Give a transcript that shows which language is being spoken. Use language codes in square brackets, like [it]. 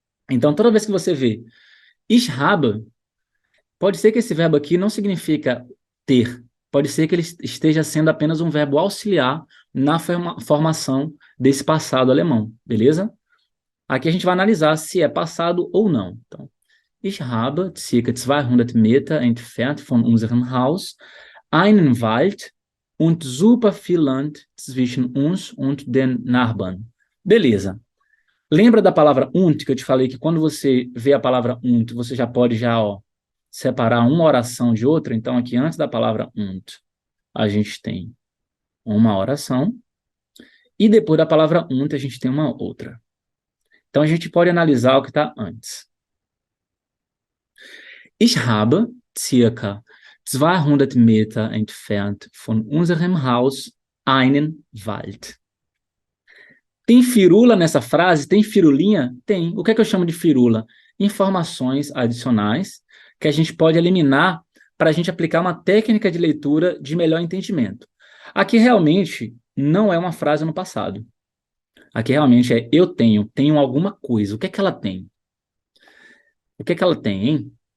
[pt] Então, toda vez que você vê [de] ich habe, [pt] pode ser que esse verbo aqui não significa ter. Pode ser que ele esteja sendo apenas um verbo auxiliar na formação desse passado alemão, beleza? Aqui a gente vai analisar se é passado ou não. [de] Então, ich habe circa 200 Meter entfernt von unserem Haus einen Wald und super viel Land zwischen uns und den Nachbarn. [pt] Beleza. Lembra da palavra und, que eu te falei que quando você vê a palavra und, você já pode ó, separar uma oração de outra? Então, aqui antes da palavra und, a gente tem uma oração, e depois da palavra und, a gente tem uma outra. Então, a gente pode analisar o que está antes. [de] Ich habe circa 200 Meter entfernt von unserem Haus einen Wald. [pt] Tem firula nessa frase? Tem firulinha? Tem. O que é que eu chamo de firula? Informações adicionais que a gente pode eliminar para a gente aplicar uma técnica de leitura de melhor entendimento. Aqui realmente não é uma frase no passado. Aqui realmente é eu tenho alguma coisa. O que é que ela tem? O que é que ela tem, hein?